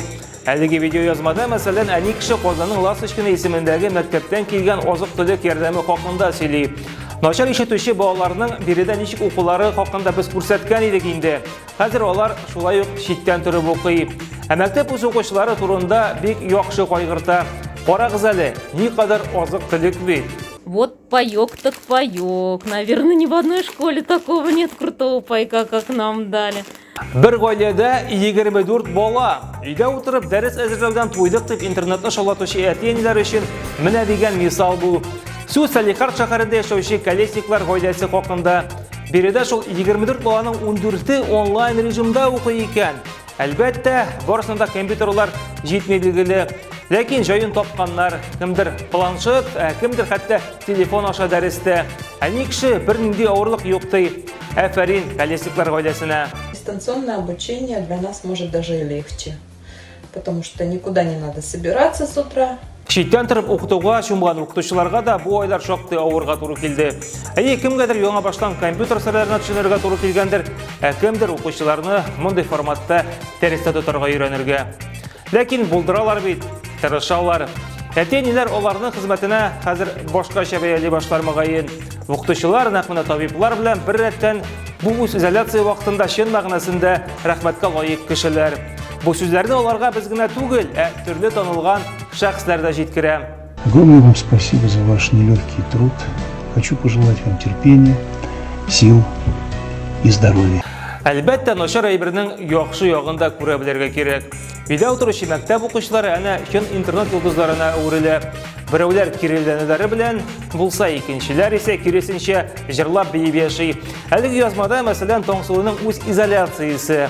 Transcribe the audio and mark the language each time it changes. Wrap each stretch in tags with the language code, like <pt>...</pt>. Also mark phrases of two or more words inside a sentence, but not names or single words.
<tt>Әлеге видео язмада, мәсәлән, әни кеше Казанның Ласточкина исемендәге мәктәптән килгән азык-төлек ярдәме хакында сөйли. Начар ишетүче балаларның биредә ничек укулары хакында без күрсәткән идек инде. Хәзер алар шулай ук читтән торып укый. Ә мәктәп укучылары турында бик яхшы кайгырта. Карагыз әле, никадәр азык-төлек бит.</tt> <ru>Вот паёк так паёк. Наверное, ни в одной школе такого нет крутого пайка, как нам дали.</ru> <tt>Бер гаиләдә 24 бала. Өйдә утырып дәрес әзерләүдән туйдык дип интернетны шаулатучы әти-әниләр өчен менә дигән мисал бу. Су Салихард шәһәрендә яшәүче Колесниклар гаиләсе хакында. Биредә шул 24 баланың 14-е онлайн режимда укый икән. Әлбәттә, барысында компьютерлар җитми билгеле. Ләкин җаен тапканнар, кемдер планшет, кемдер хәтта телефон аша дәрестә. Әни кеше бернинди авырлык юк ди. Афәрин Колесниклар гаиләсенә.</tt> <ru>Дистанционное обучение для нас может даже и легче, потому что никуда не надо собираться с утра.</ru> <tt>Читтән торып укытуга чумган укытучыларга да бу айлар шактый авырга туры килде. Кемгәдер яңа баштан компьютер сырларына төшенергә туры килгәндер, кемдер укучыларны мондый форматта дәрестә тотарга өйрәнергә. Ләкин булдыралар бит, тырышалар. Әти-әниләр аларның хезмәтенә хәзер башкача бәяли башлар мөгаен. Укытучылар, нәкъ менә табиблар белән бер рәттән бу үз изоляция вакытында чын мәгънәсендә рәхмәткә лаек кешеләр. Бу сүзләрне аларга без генә түгел, төрле танылган шәхесләр дә җиткерә.</tt> <ru>Огромное вам спасибо за ваш нелегкий труд. Хочу пожелать вам терпения, сил и здоровья.</ru> <tt>Әлбәттә, начар әйбернең яхшы ягын да күрә белергә кирәк. Өйдә утыручы мәктәп укучылары әнә чын интернет йолдызларына әверелә. Берәүләр кирилләнүләре белән булса, икенчеләр исә киресенчә җырлап биеп яши. Әлеге язмада, мәсәлән, Таңсылуның үз изоляциясе.</tt>